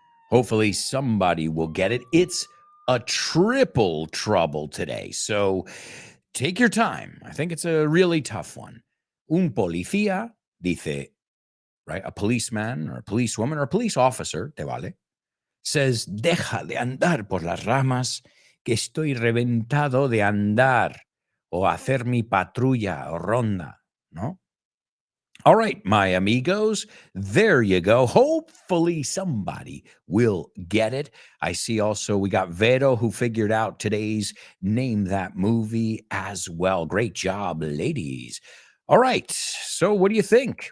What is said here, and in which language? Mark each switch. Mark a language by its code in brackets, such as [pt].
[en] Hopefully somebody will get it. It's a triple trouble today. So take your time. I think it's a really tough one. [es] Un policía dice, right? [en] A policeman or a policewoman or a police officer, [es] te vale, [en] says, [es] deja de andar por las ramas, que estoy reventado de andar o hacer mi patrulla o ronda, ¿no? [en] All right, my amigos, there you go. Hopefully somebody will get it. I see also we got Vero who figured out today's Name That Movie as well. Great job, ladies. All right, so what do you think?